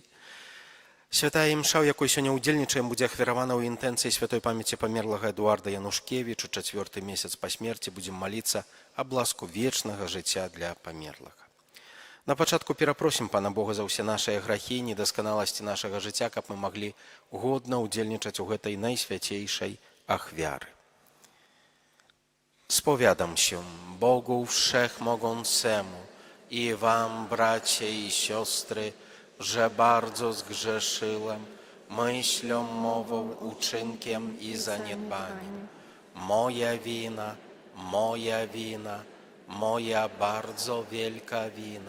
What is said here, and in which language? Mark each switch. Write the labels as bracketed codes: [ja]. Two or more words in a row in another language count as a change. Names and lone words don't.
[be] Святая імша, у якой сёння ўдзельнічаем, будзе ахвяравана ў інтэнцыі святой памяці памерлага Эдуарда Янушкевіча. 4-й месяц па смерці будзем маліцца аб ласку вечнага жыцця для памерлага. На пачатку перапросім Пана Бога за ўсе нашыя грахі, недасканаласці нашага жыцця, каб мы маглі годна ўдзельнічаць у гэтай найсвяцейшай ахвяры. [pl] Spowiadam się Bogu Wszechmogącemu i wam, bracia i siostry, że bardzo zgrzeszyłem myślą, mową, uczynkiem i zaniedbaniem. Moja wina, moja bardzo wielka wina.